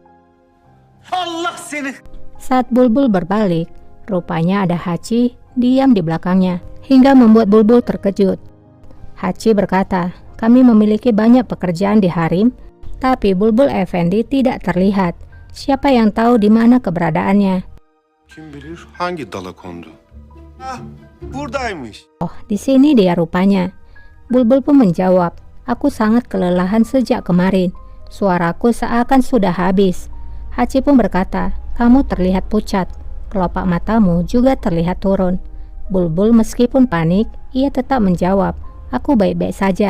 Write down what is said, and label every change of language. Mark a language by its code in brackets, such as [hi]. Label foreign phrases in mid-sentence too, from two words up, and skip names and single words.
[id] Saat Bulbul berbalik, rupanya ada Hachi diam di belakangnya, hingga membuat Bulbul terkejut. Hachi berkata, kami memiliki banyak pekerjaan di harem, tapi Bulbul Efendi tidak terlihat. Siapa yang tahu di mana keberadaannya? [tr] Kim bilir hangi dala kondu? Ah, buradaymış. [id] Oh, di sini dia rupanya. Bulbul pun menjawab, aku sangat kelelahan sejak kemarin. Suaraku seakan sudah habis. Hachi pun berkata, kamu terlihat pucat. Kelopak matamu juga terlihat turun. Bulbul meskipun panik, ia tetap menjawab, aku baik-baik saja.